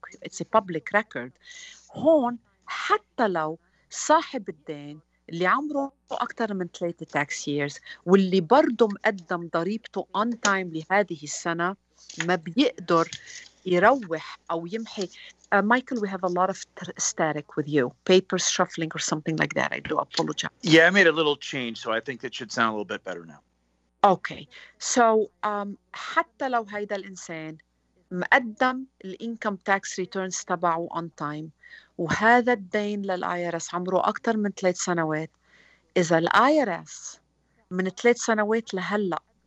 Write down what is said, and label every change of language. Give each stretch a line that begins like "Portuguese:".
English: It's a public record.
Arabic: هون حتى لو صاحب الدين اللي عمره أكثر من 3 tax years واللي برضه مقدم ضريبته
English: on time
Arabic: لهذه السنة ما بيقدر يروح أو يمحي.
English: Michael, we have a lot of static with you. Papers shuffling or something like that. I do apologize. Yeah, I made a little change, so I think it should sound a little bit better now. Okay. So
Arabic: حتى لو هيدا الإنسان مقدم الانكم تاكس ريتيرنز تبعه
English: on time
Arabic: وهذا الدين للIRS عمره أكثر من 3 سنوات، إذا الIRS من 3 سنوات لهلأ